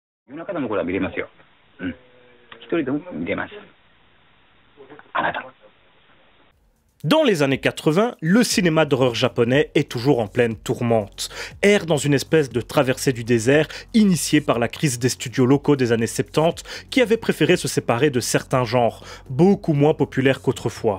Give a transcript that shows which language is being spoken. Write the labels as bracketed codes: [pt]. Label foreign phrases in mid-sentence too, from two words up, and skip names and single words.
[ja] 夜中でもこれは見れますよ。うん。一人でも見れます。あなた。 [fr] Dans les années 80, le cinéma d'horreur japonais est toujours en pleine tourmente. Erre dans une espèce de traversée du désert initiée par la crise des studios locaux des années 70 qui avaient préféré se séparer de certains genres, beaucoup moins populaires qu'autrefois.